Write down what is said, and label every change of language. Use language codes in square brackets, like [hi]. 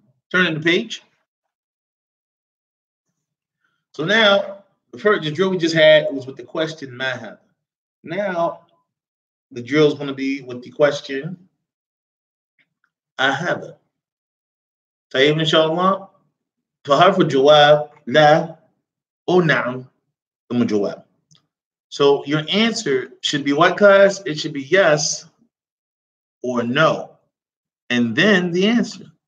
[en] Turning the page. So now the drill we just had was with the question [ar] ما هذا. [en] Now the drill is going to be with the question أهذا. [ar] طيب إن شاء الله. فحرف الجواب لا أو نعم ثم جواب. [en] So your answer should be what, guys? It should be yes or no, and then the answer.